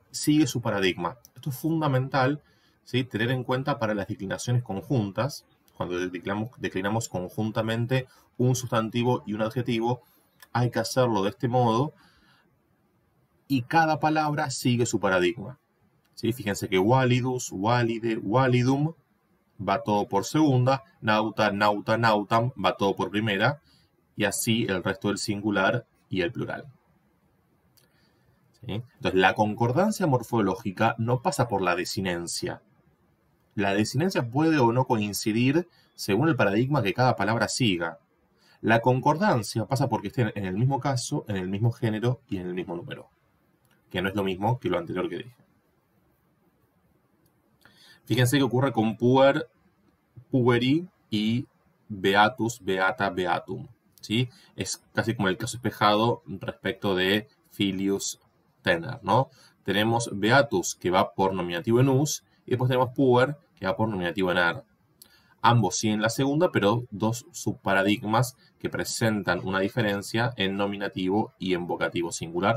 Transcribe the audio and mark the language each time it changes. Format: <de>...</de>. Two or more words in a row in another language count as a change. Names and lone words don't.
<es>Sigue su paradigma. Esto es fundamental, ¿sí? Tener en cuenta para las declinaciones conjuntas, cuando declinamos conjuntamente un sustantivo y un adjetivo, hay que hacerlo de este modo y cada palabra sigue su paradigma. ¿Sí? Fíjense que</es> <la>walidus, walide, walidum</la> <es>va todo por segunda,</es> <la>nauta, nauta, nautam</la> <es>va todo por primera y así el resto del singular y el plural. ¿Sí? Entonces, la concordancia morfológica no pasa por la desinencia. La desinencia puede o no coincidir según el paradigma que cada palabra siga. La concordancia pasa porque estén en el mismo caso, en el mismo género y en el mismo número, que no es lo mismo que lo anterior que dije. Fíjense que ocurre con</es> <la>puer, pueri</la> <es>y</es> <la>beatus, beata, beatum.</la> <es>¿Sí? Es casi como el caso espejado respecto de</es> <la>filius, tener,</la> <es>¿no? Tenemos beatus que va por nominativo en us y después tenemos puer que va por nominativo en er. Ambos siguen la segunda, pero dos subparadigmas que presentan una diferencia en nominativo y en vocativo singular.</es>